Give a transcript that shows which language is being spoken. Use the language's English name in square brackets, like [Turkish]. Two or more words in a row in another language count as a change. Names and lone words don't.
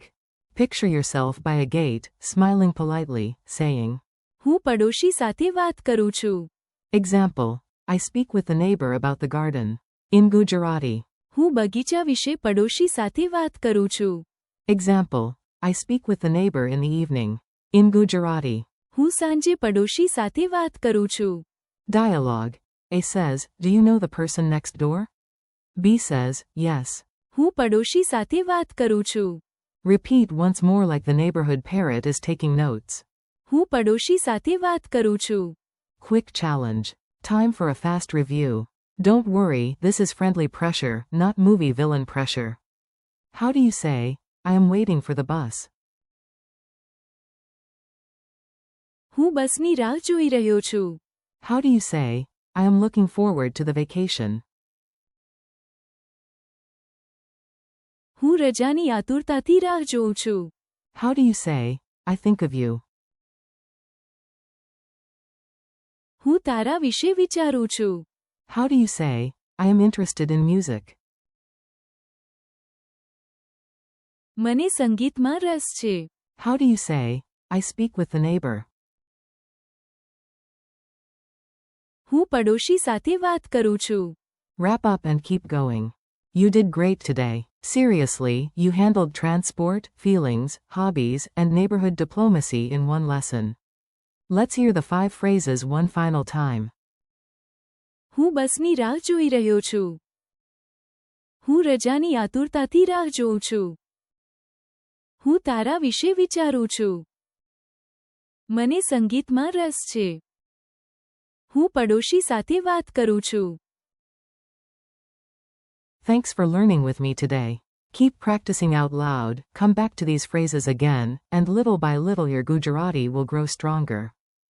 [English] Picture yourself by a gate, smiling politely, saying. [Gujarati] હું પડોશી સાથે વાત કરું છું. [English] Example. I speak with the neighbor about the garden. In Gujarati. [Gujarati] હું બગીચા વિશે પડોશી સાથે વાત કરું છું. [English] Example. I speak with the neighbor in the evening. In Gujarati. [Gujarati] હું સાંજે પડોશી સાથે વાત કરું છું. [English] Dialogue. A says, do you know the person next door? B says, yes. [Gujarati] હું પડોશી સાથે વાત કરું છું. [English] Repeat once more like the neighborhood parrot is taking notes. [Gujarati] હું પડોશી સાથે વાત કરું છું. [English] Quick challenge. Time for a fast review. Don't worry, this is friendly pressure, not movie villain pressure. How do you say, I am waiting for the bus? [Gujarati] હું બસની રાહ જોઈ રહ્યો છું. [English] How do you say, I am looking forward to the vacation? [Gujarati] હું રજાની આતુરતાથી રાહ જોઉં છું. [English] How do you say, I think of you? [Gujarati] હું તારા વિશે વિચારું છું. [English] How do you say, I am interested in music? [Gujarati] મને સંગીતમાં રસ છે. [English] How do you say, I speak with the neighbor? [Gujarati] હું પડોશી સાથે વાત કરું છું. [English] Wrap up and keep going. You did great today. Seriously, you handled transport, feelings, hobbies, and neighborhood diplomacy in one lesson. Let's hear the 5 phrases one final time. [Gujarati] હું બસની રાહ જોઈ રહ્યો છું. હું રજાની આતુરતાથી રાહ જોઉં છું. હું તારા વિશે વિચારું છું. મને સંગીતમાં રસ છે. હું પડોશી સાથે વાત કરું છું. [English] Thanks for learning with me today. Keep practicing out loud, come back to these phrases again, and little by little your Gujarati will grow stronger.